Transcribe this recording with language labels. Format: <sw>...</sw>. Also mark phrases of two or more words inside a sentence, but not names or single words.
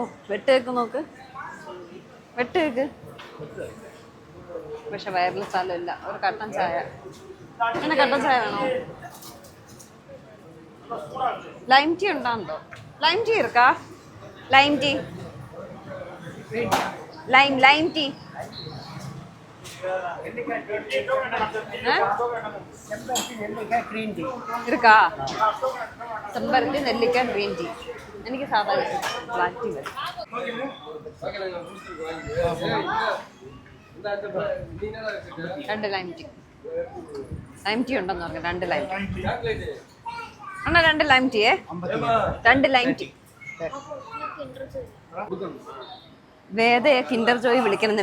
<ml>വെട്ടേക്ക് നോക്ക്. വെട്ടേക്ക്. പക്ഷെ വയറിൽ സ്ഥലമില്ല. ഒരു കട്ടൻ ചായ. അങ്ങനെ കട്ടൻ ചായ വേണോ?</ml> <en>lime tea</en> <ml>ഉണ്ടാകുന്നോ?</ml> <en>lime tea ഇരിക്കാ? lime tea. lime tea இருக்கா?</en> <ta>செம்பருத்தி நெல்லிக்காய்</ta> <en>green tea.</en> <ml>എനിക്ക് സാധാരണ</ml> <en>black tea</en> <ml>വരും.</ml> <en>രണ്ട് lime tea. lime tea</en> <ml>ഉണ്ടെന്ന് പറഞ്ഞു. രണ്ട്</ml> <en>lime tea</en> <ml>അണ്ണാ. രണ്ട്</ml> <en>lime tea-യേ.</en> <ml>രണ്ട്</ml> <en>lime tea.</en> <ml>വേദയെ കിൻഡർ ജോയ് വിളിക്കണമെന്ന്.</ml>